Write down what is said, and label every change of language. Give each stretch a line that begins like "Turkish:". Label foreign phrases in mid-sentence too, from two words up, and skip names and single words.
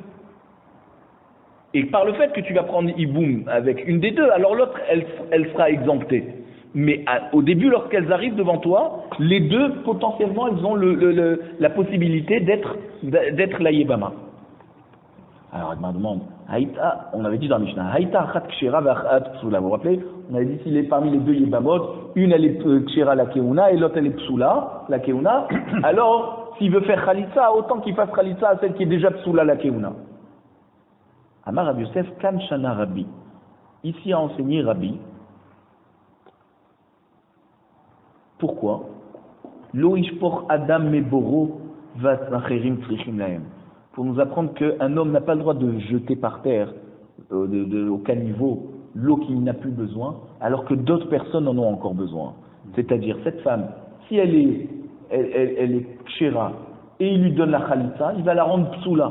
French: Et par le fait que tu vas prendre hiboum avec une des deux, alors l'autre, elle sera exemptée. Mais au début, lorsqu'elles arrivent devant toi, les deux, potentiellement, elles ont la possibilité d'être la Yébama. Alors, elle me demande, Haïta, on avait dit dans Mishnah,
Hebrew: היתה אחת כשרה ואחת פסולה.
French: Vous vous rappelez? On avait dit s'il est parmi les deux Yébamot, une elle est
Hebrew: כשרה לכהונה
French: et l'autre elle est
Hebrew: פסולה, לכהונה.
French: Alors, s'il veut faire khalitsa, autant qu'il fasse khalitsa à celle qui est déjà
Hebrew: פסולה לכהונה. אמר רבי יוסף כאן שנה רבי.
French: Ici a enseigné Rabbi. Pourquoi?
Hebrew: לא ישפוך אדם מבורו ואחרים צריכים להם.
French: Pour nous apprendre qu'un homme n'a pas le droit de jeter par terre, au caniveau, l'eau qu'il n'a plus besoin, alors que d'autres personnes en ont encore besoin. C'est-à-dire, cette femme, si elle est kshera, et il lui donne la khalitsa, il va la rendre psoula.